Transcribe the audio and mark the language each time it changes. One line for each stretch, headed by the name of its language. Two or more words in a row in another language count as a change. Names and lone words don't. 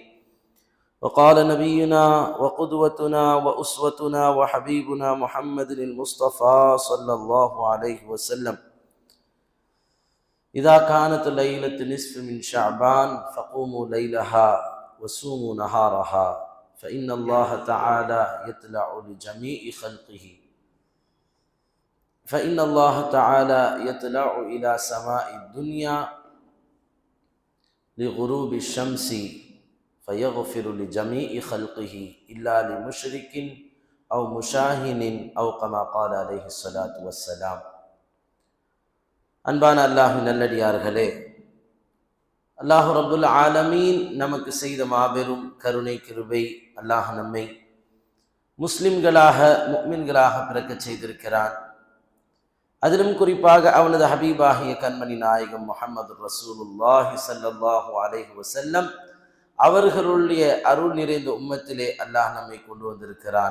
Arabic: وقال نبينا وقدوتنا وأسوتنا وحبيبنا محمد المصطفى صلى الله عليه وسلم: إذا كانت ليلة نصف من شعبان فقوموا ليلها وصوموا نهارها، فإن الله تعالى يطلع لجميع خلقه فإن الله تعالى يطلع إلى سماء الدنيا لغروب الشمس فيغفر لجميع خلقه إلا لمشرك أو مشاهن أو كما قال عليه الصلاة والسلام.
Tamil: அன்பான அல்லாஹ்வின் நல்லடியார்களே, அல்லாஹ்
Arabic: رب العالمين
Tamil: நமக்கு செய்த மாபெரும் கருணை கிருபை, அல்லாஹ் நம்மை முஸ்லிம்களாக முஃமின்களாக பிறக்கச் செய்திருக்கிறான். அதிலும் குறிப்பாக அவனது ஹபீபாகிய கண்மணி நாயகம் முஹம்மது
Arabic: رسول الله صلى الله عليه وسلم
Tamil: அவர்களுடைய அருள் நிறைந்த உம்மத்திலே அல்லாஹ் நம்மை கொண்டு வந்திருக்கிறான்.